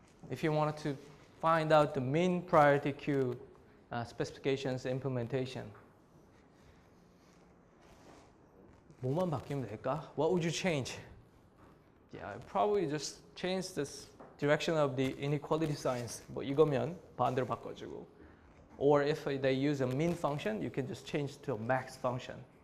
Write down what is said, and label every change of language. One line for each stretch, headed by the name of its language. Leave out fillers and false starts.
English: If you wanted to find out the mean priority queue specifications implementation,
Korean: 뭐만 바뀌면 될까?
English: What would you change? Yeah, I'd probably just change this direction of the inequality signs.
Korean: 뭐 이거면 반대로 바꿔주고.
English: Or if they use a mean function, you can just change to a max function.